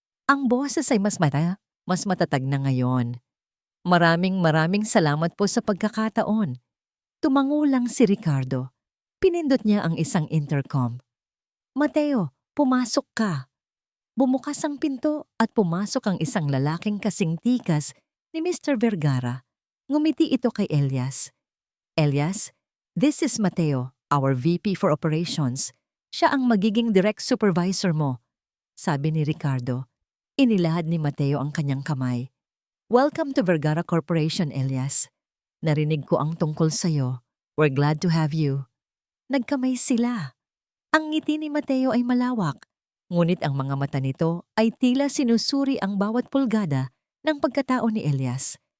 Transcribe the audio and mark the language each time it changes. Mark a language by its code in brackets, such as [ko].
[tl] Ang boses ay mas matatag na ngayon. Maraming salamat po sa pagkakataon. Tumango lang si Ricardo. Pinindot niya ang isang intercom. Mateo, pumasok ka. Bumukas ang pinto at pumasok ang isang lalaking kasing tikas ni Mr. Vergara. Ngumiti ito kay Elias. [en] Elias, this is Mateo, our VP for Operations. [tl] Siya ang magiging direct supervisor mo. Sabi ni Ricardo. Inilahad ni Mateo ang kanyang kamay. [en] Welcome to Vergara Corporation, Elias. [tl] Narinig ko ang tungkol sa'yo. [en] We're glad to have you. [tl] Nagkamay sila. Ang ngiti ni Mateo ay malawak, ngunit ang mga mata nito ay tila sinusuri ang bawat pulgada ng pagkatao ni Elias.